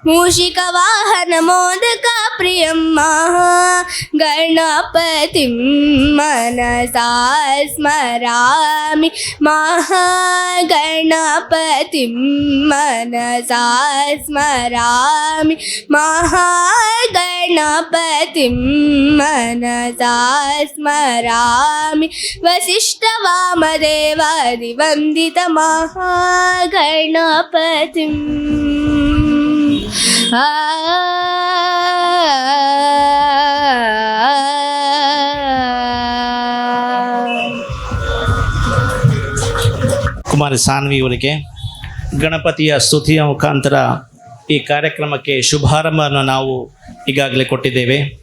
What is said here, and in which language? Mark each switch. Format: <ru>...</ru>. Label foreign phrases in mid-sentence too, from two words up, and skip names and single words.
<sa>मूषिकवाहनमोदकप्रियं महागणपतिं मनसा स्मरामि महागणपतिं मनसा स्मरामि महागणपतिं मनसा स्मरामि वसिष्ठवामदेवादिवन्दितमहागणपतिम्</sa> <kn>ಕುಮಾರಿ ಸಾನ್ವಿ ಅವರಿಗೆ ಗಣಪತಿಯ ಸ್ತುತಿಯ ಮುಖಾಂತರ ಈ ಕಾರ್ಯಕ್ರಮಕ್ಕೆ ಶುಭಾರಂಭವನ್ನು ನಾವು ಈಗಾಗಲೇ ಕೊಟ್ಟಿದ್ದೇವೆ.</kn>